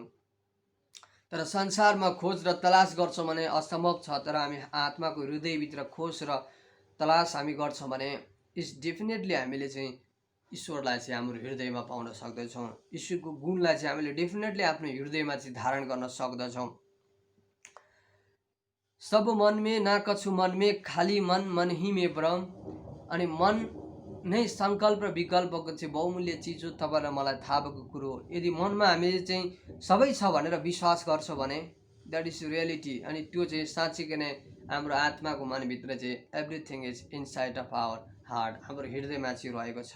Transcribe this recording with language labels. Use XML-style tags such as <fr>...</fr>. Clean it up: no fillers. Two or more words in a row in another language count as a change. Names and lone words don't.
<ne>तर संसारमा खोज र तलास गर्छौँ भने असम्भव छ। तर हामी आत्माको हृदयभित्र खोज र तलास हामी गर्छौँ भने</ne> <en>it's definitely</en> <ne>हामीले चाहिँ ईश्वरलाई चाहिँ हाम्रो हृदयमा पाउन सक्दछौँ। ईश्वरको गुणलाई चाहिँ हामीले डेफिनेटली आफ्नो हृदयमा चाहिँ धारण गर्न सक्दछौँ।</ne> <hi>सब मन में ना कछु मन में, खाली मन मन ही में भ्रम।</hi> <ne>अनि मन नै सङ्कल्प र विकल्पको चाहिँ बहुमूल्य चिज हो। तपाईँलाई मलाई थाहा भएको कुरो हो। यदि मनमा हामीले चाहिँ सबै छ भनेर विश्वास गर्छौँ भने</ne> <en>that is reality.</en> <ne>अनि त्यो चाहिँ साँच्चीकै नै हाम्रो आत्माको मनभित्र चाहिँ</ne> <en>everything is inside of our heart,</en> <ne>हाम्रो हृदयमा चाहिँ रहेको छ।</ne>